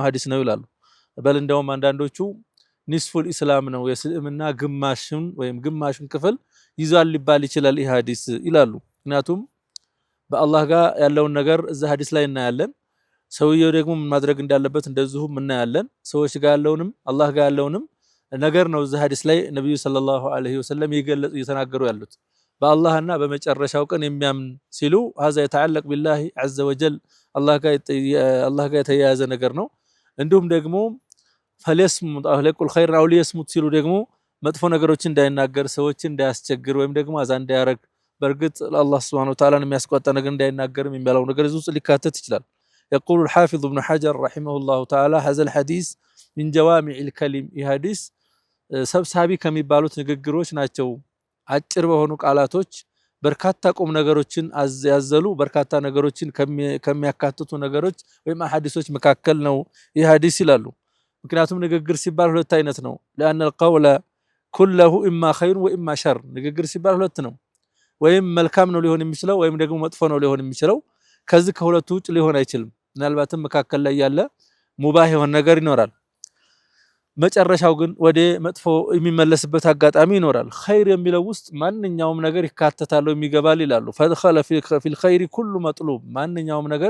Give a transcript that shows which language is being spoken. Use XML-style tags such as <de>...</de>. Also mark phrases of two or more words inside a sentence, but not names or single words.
<am>ሐዲስ ነው ይላሉ። በል እንደውም አንዳንዶቹ</am> <ar>نصف الإسلام</ar> <am>ነው የእስልምና ግማሽን ወይም ግማሽን ክፍል ይዟል ሊባል ይችላል ይህ ሐዲስ ይላሉ። ምክንያቱም በአላህ ጋር ያለውን ነገር እዛ ሐዲስ ላይ እናያለን። ሰውየው ደግሞ ማድረግ እንዳለበት እንደዚሁም እናያለን። ሰዎች ጋር ያለውንም አላህ ጋር ያለውንም ነገር ነው እዛ ሐዲስ ላይ ነብዩ</am> <ar>صلى الله عليه وسلم</ar> <am>ይገለጹ እየተናገሩ ያሉት። በአላህና በመጨረሻው ቀን የሚያምን ሲሉ</am> <ar>هذا يتعلق بالله عز وجل</ar> <am>አላህ ጋር የተያያዘ ነገር ነው። እንዲሁም ደግሞ</am> <ar>فليصمت أو ليقل خيرا أو ليصمت</ar> <am>ሲሉ ደግሞ መጥፎ ነገሮችን እንዳይናገር ሰዎችን እንዳያስቸግር ወይም ደግሞ አዛ እንዳያረግ በርግጥ ለአላህ</am> <ar>سبحانه وتعالى</ar> <am>የሚያስቆጣ ነገር እንዳይናገርም የሚባለው ነገር እዚህ ውስጥ ሊካተት ይችላል።</am> <ar>يقول الحافظ ابن حجر رحمه الله تعالى هذا الحديث من جوامع الكلم</ar> <am>ይህ ሐዲስ ሰብሳቢ ከሚባሉት ንግግሮች ናቸው። አጭር በሆኑ ቃላቶች በርካታ ቁም ነገሮችን ያዘሉ በርካታ ነገሮችን ከሚያካትቱ ነገሮች ወይም ሐዲሶች መካከል ነው ይህ ሐዲስ ይላሉ። ምክንያቱም ንግግር ሲባል ሁለት አይነት ነው።</am> <ar>لأن القول كله إما خير وإما شر</ar> <am>ንግግር ሲባል ሁለት ነው። ወይም መልካም ነው ሊሆን የሚችለው ወይም ደግሞ መጥፎ ነው ሊሆን የሚችለው። ከዚህ ከሁለቱ ውጭ ሊሆን አይችልም። ምናልባትም መካከል ላይ ያለ ሙባህ የሆነ ነገር ይኖራል። መጨረሻው ግን ወደ መጥፎ የሚመለስበት አጋጣሚ ይኖራል። ኸይር የሚለው ውስጥ ማንኛውም ነገር ይካተታል የሚገባል ይላሉ።</am> <ar>فدخل في الخير كل مطلوب</ar> <am>ማንኛውም ነገር</am>